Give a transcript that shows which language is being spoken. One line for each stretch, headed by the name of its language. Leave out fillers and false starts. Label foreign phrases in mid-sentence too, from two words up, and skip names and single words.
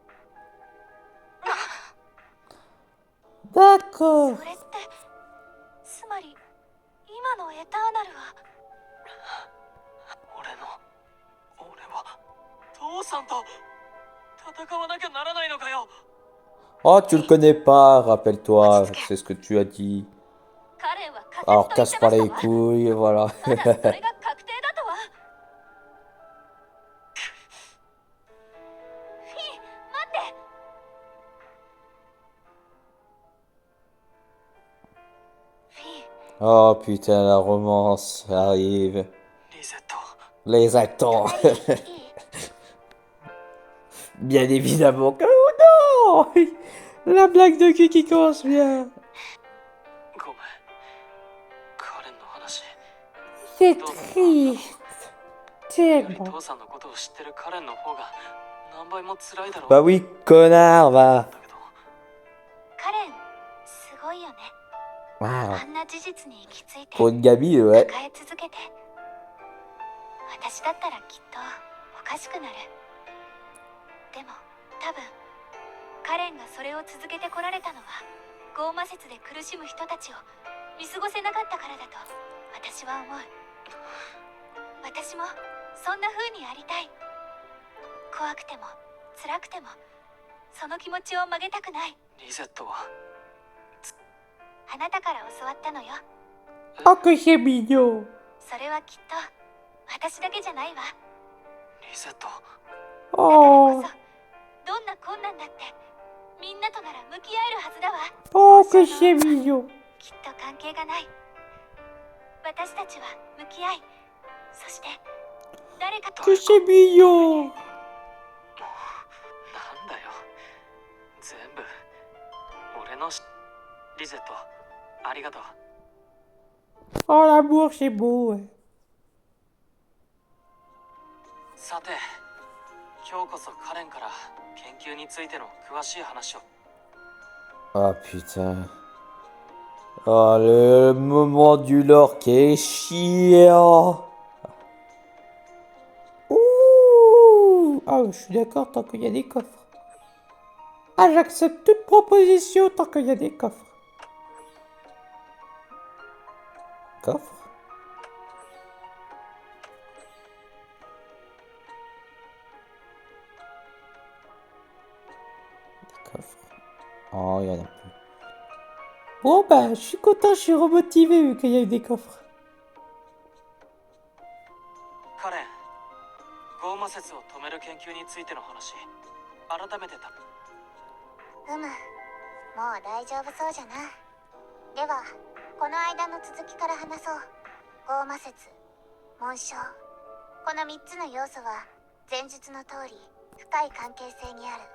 French: D'accord.
Japanese: それってつまり今のエターナルは。俺は父さんと戦わなきゃならないのかよ。
French: Oh, tu le connais pas, rappelle-toi, c'est ce que tu as dit.
Japanese: カレンは仮
French: Alors
Japanese: 説
French: casse
Japanese: と
French: pas
Japanese: 言っ
French: les
Japanese: てましたわ。
French: couilles, voilà.
Japanese: ただそれが確定だとは。フィン、待って。フィン。
French: Oh putain, la romance arrive.
Japanese: リゼット。
French: Les actants.
Japanese: いい
French: Bien évidemment que non. La blague de cul qui commence bien.
Japanese: ごめん。カレンの話。
French: C'est
Japanese: どうだ
French: triste.
Japanese: より
French: Tellement.
Japanese: 父さんのことを知ってるカレンの方が何倍も辛いだろう。
French: Bah oui, connard, va.
Japanese: だけどカレンすごいよね。
French: Waouh.
Japanese: あんな事実に行き着いて
French: Pour une gamine, ouais.
Japanese: 抱え続けて。私だったらきっとおかしくなる。でも多分カレンがそれを続けてこられたのはゴーマ説で苦しむ人たちを見過ごせなかったからだと私は思う。私もそんな風にありたい。怖くても辛くてもその気持ちを曲げたくない。リゼットはあなたから教わったのよ。
French: Oh, que c'est mignon.
Japanese: それはきっと私だけじゃないわ。リゼット。だから
French: Oh,
Japanese: こそどんな困難だってみんなとなら向き合えるはずだわ。
French: oh, que c'est mignon.
Japanese: きっと関係がない。私たちは向き合い、そして誰かと
French: Que c'est mignon.
Japanese: なんだよ。全部俺のリゼット、ありがとう。
French: Oh, l'amour, c'est beau, ouais.
Japanese: さて、今日こそカレンから研究についての詳しい話を。
French: Oh putain. Oh, le moment du lore qui est chiant. Ouh. Ah, je suis d'accord tant qu'il y a des coffres. Ah, j'accepte toute proposition tant qu'il y a des coffres. Coffre? Des coffres. Oh, il y en a plus. Bon, bah, je suis content, je suis remotivé vu qu'il y a eu des coffres.
Japanese: カレン、ゴーマ説を止める研究についての話、改めてた。もう大丈夫そうじゃな。ではこの間の続きから話そう。ゴーマ説、紋章、この3つの要素は前述の通り深い関係性にある。